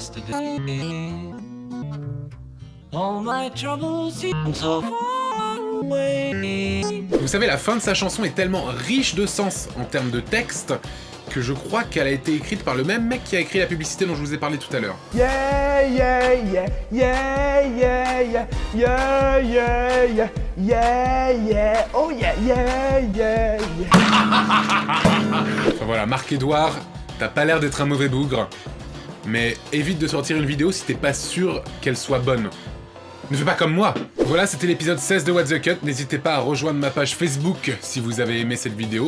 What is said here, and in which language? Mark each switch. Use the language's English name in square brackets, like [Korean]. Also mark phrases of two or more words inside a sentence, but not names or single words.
[French] Vous savez, la fin de sa chanson est tellement riche de sens en termes de texte que je crois qu'elle a été écrite par le même mec qui a écrit la publicité dont je vous ai parlé tout à l'heure. [English] Yeah, yeah, yeah, yeah, yeah, yeah, yeah, yeah, yeah, yeah, yeah, oh yeah, yeah, yeah, yeah. [French] Enfin voilà, Marc-Edouard, t'as pas l'air d'être un mauvais bougre, mais évite de sortir une vidéo si t'es pas sûr qu'elle soit bonne. Ne fais pas comme moi. Voilà, c'était l'épisode 16 de What the Cut. N'hésitez pas à rejoindre ma page Facebook si vous avez aimé cette vidéo.